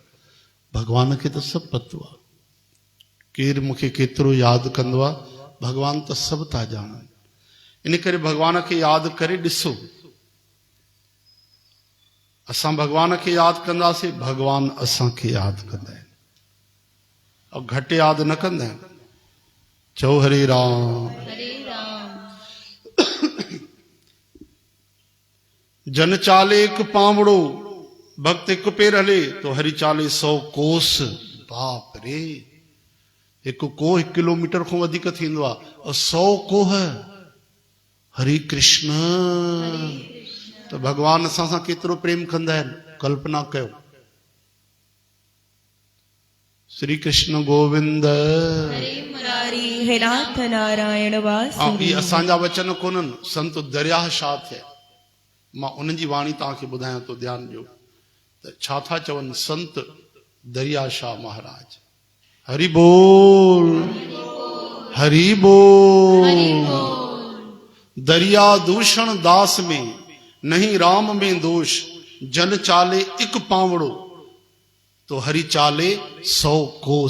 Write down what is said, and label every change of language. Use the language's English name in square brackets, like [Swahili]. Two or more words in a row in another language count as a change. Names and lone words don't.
[Sindhi] भगवान खे त सभु पतो आहे, केरु मूंखे केतिरो यादि कंदो आहे, भगवान त सभु था ॼाणनि। इन करे भगवान खे यादि करे ॾिसो। असां भगवान खे यादि कंदासीं, भगवान असांखे यादि कंदा आहिनि, और घटि यादि न कंदा आहिनि। चओ हरे राम। हरे राम। [Hindi] जन चाले एक पावड़ो, [Sindhi] भक्त एक पेर हले [Hindi] तो हरि चाले 100 कोस। [Sindhi] बाप रे, एक कोह 1 किलोमीटर खां वधीक थींदो आहे, और 100 कोह हरे कृष्ण। तो भगवान असां सां केतिरो प्रेम कंदा आहिनि, कल्पना कयो। श्री कृष्ण गोविंद। हरे मुरारी, हे नाथ नारायण ऐं वासुदेव। इहे असांजा वचन कोन्हनि, संत दरियाह शाह थिया। मां उन्हनि जी वाणी तव्हांखे ॿुधायां थो, ध्यानु ॾियो त छा था चवनि संत दरिया शाह महाराज। हरि बोल, हरि बोल। [Hindi] दरिया दूषण दास में, नहीं राम में दोष। जन चाले एक पावड़ो तो हरि चाले 100 कोस।